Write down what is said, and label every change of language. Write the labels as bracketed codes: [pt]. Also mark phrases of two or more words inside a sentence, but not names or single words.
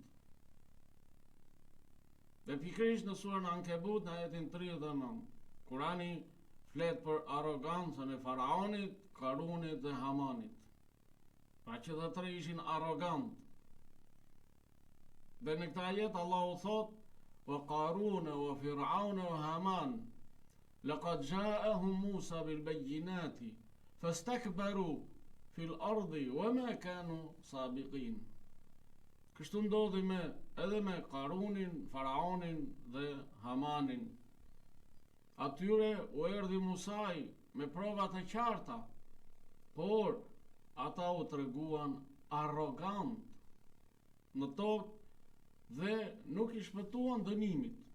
[sq] Dhe pikërisht në surën Ankebut në ajetin 39, Kurani flet për arogancën e Faraonit, Karunit dhe Hamanit. Pra që dhe tre ishin arrogant. Dhe në këta jetë Allahu thot: [ar] "وقارون وفرعون وهامان لقد جاءهم موسى بالبينات فاستكبروا في الأرض وما كانوا سابقين." [sq] Kështu ndodhi edhe me Karunin, Faraonin dhe Hamanin. Atyre u erdhi Musai me provat e qarta, por ata u treguan arrogant në tokë dhe nuk i shpëtuan dënimit.